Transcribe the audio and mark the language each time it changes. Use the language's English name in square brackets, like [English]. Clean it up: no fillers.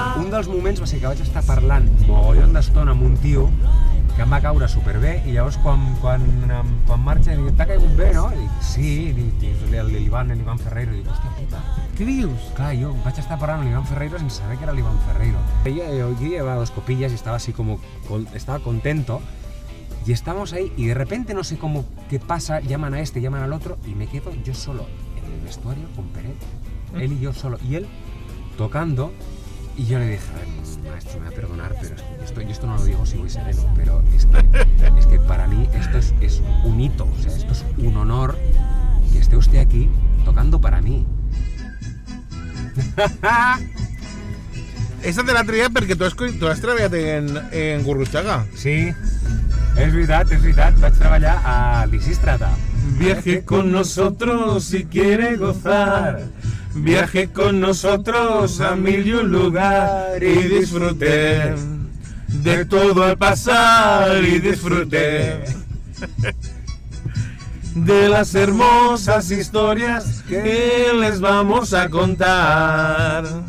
[Catalan] Un dels moments va ser que vaig estar parlant mogollon d'estona amb un tio que em va caure superbé i llavors quan marxa dic, t'ha caigut bé, no? I dic, sí, l'Ivan Ferreiro, i dic, hòstia puta. Què dius? Clar, yo vaig estar parlant amb l'Ivan Ferreiro [Spanish] sin saber que era [Catalan] l'Ivan Ferreiro. [Spanish] Yo llevaba 2 copillas y estaba así como, estaba contento. Y estamos ahí y de repente no sé cómo, qué pasa, llaman a este, llaman al otro y me quedo yo solo en el vestuario con Peret, él y yo solo, y él tocando y yo le dije, a ver, maestro, me va a perdonar, pero esto no lo digo si voy sereno, pero es que para mí esto es un hito, o sea, esto es un honor que esté usted aquí tocando para mí. [Catalan] Esta te la traia perquè tu has treballat en Gurruchaga. Sí, [Spanish] es verdad, [Catalan] vaig treballar a Lisístrata. [Spanish] Viaje con nosotros si quiere gozar. Viaje con nosotros a 1001 lugar y disfrute de todo al pasar y disfrute de las hermosas historias que les vamos a contar.